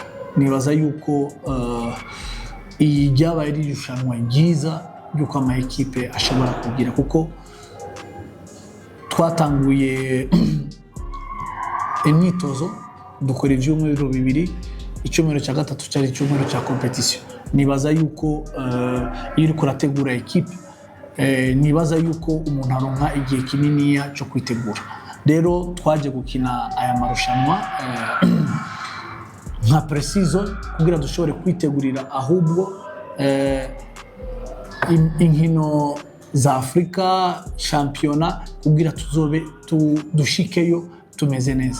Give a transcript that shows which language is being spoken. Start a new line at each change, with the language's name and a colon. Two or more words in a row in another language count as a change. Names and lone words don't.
Rundi: Nibaza yuko iyi ryabaye irushanwa ryiza yuko ama equipe ashobora kugira, kuko twatanguye imyitozo dukora ibyumweru 2, icyumweru cya gatatu cyari icyumweru cya competition. Nibaza yuko iyo uri kurategura equipe, nibaza yuko umuntu aronka igihe kinini cyo kwitegura. Rero twaje gukina aya marushanwa nka pre-season kugira dushobore kwitegurira ahubwo inkino za Afrika championa, kugira tuzobe dushikeyo tumeze neza.